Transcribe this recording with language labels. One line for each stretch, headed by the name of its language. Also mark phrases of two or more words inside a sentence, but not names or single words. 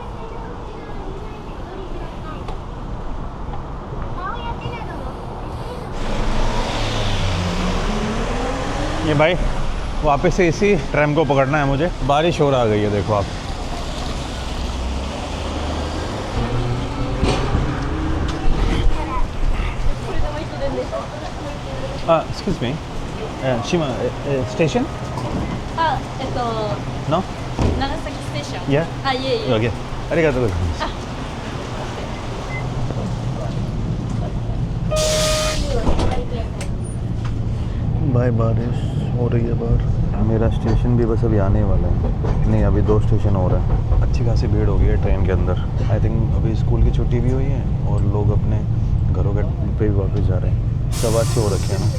Hindi: ये भाई वापस से इसी ट्रैम को पकड़ना है मुझे, बारिश हो रहा गई है, देखो आप।
English: excuse me, Shima station? नो?
Japanese: 長崎ステーション。
English: Yeah?
Japanese: あ、いえいえ。
Hindi: Okay.
Japanese: ありがとうございます。
Hindi: भाई बारिश हो रही है बाहर, मेरा स्टेशन भी बस अभी आने वाला है, नहीं अभी 2 स्टेशन हो रहा है। अच्छी खासी भीड़ हो गई है ट्रेन के अंदर।
English: I think
Hindi: अभी स्कूल की छुट्टी भी हुई है और लोग अपने घरों के पे भी वापस जा रहे हैं, सब अच्छे हो रखे हैं ना।